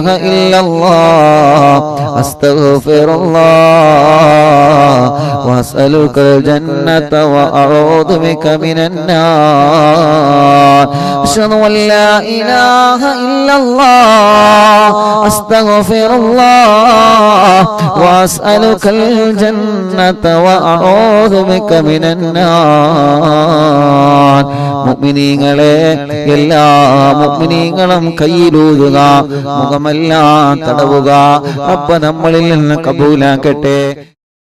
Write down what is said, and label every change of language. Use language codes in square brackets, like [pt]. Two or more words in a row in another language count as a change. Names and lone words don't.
[ar] إلا الله أستغفر الله وأسألك الجنة وأعوذ بك من النار أشهد أن لا إله إلا الله أستغفر الله وأسألك الجنة وأعوذ بك من [ml] النار മുഅ്മിനീങ്ങളെ എല്ലാ മുഅ്മിനീങ്ങളും കയ്യിലൂതുക മുഖമെല്ലാം തടവുക റബ്ബ് നമ്മളിൽ നിന്ന് കബൂലാക്കട്ടെ